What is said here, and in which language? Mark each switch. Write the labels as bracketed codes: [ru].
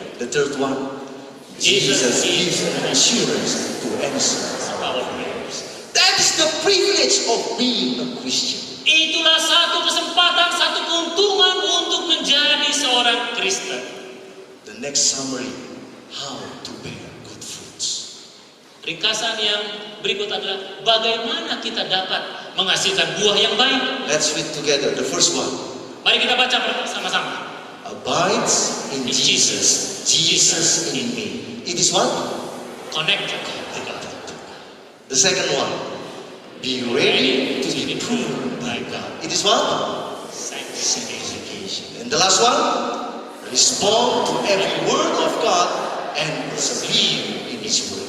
[en] The third one, Jesus gives an assurance to answer our prayers. That is the privilege of being a Christian. [id] Itulah satu kesempatan, satu keuntungan untuk menjadi seorang Kristen. [en] The next summary, how to bear good fruits. [id] Ringkasan yang berikut adalah bagaimana kita dapat menghasilkan buah yang baik. [en] Let's read together. The first one, [id] Mari kita baca bersama-sama. [en] abides in Jesus, Jesus in me. It is what? Connected. The second one, be ready to be proved by God. It is what? Sanctification. And the last one, respond to every word of God and believe in His word.